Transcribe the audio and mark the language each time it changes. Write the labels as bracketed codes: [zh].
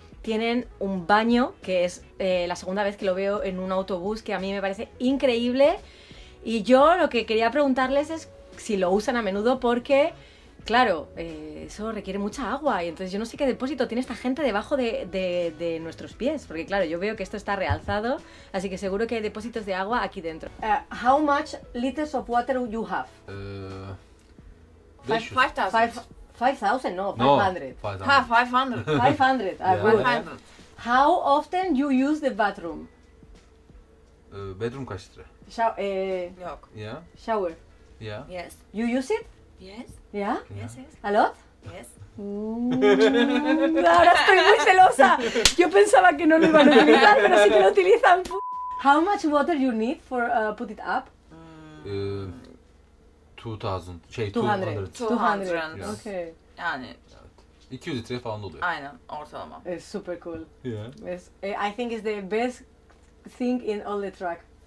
[es] Tienen un baño, que es la segunda vez que lo veo en un autobús, que a mí me parece increíble. Y yo lo que quería preguntarles es si lo usan a menudo porque, claro, eso requiere mucha agua y entonces yo no sé qué depósito tiene esta gente debajo de nuestros pies, porque claro, yo veo que esto está realzado, así que seguro que hay depósitos de agua aquí dentro. [en] How much liters of water you have? 500. 5,000? No, No, 500. 500. Ha, 500. 500, Yeah. good. 500. How often you use the bathroom? [tr] Bedroom kaç lira? Yok. [en] Yeah. Shower. Yeah. Yes. You use it? Yes. Yeah? Yes, yes. A lot? Yes. [es] Ahora estoy muy celosa. Yo pensaba que no lo iban a utilizar, pero sí que lo utilizan. [en] How much water you need for put it up? 2000. 200. 200. 200. Yeah. Okay. [tr] Yani 200 litre falan oluyor. aynen ortalama. [en] It's super cool. Yeah. It's, I think it's the best thing in all the track.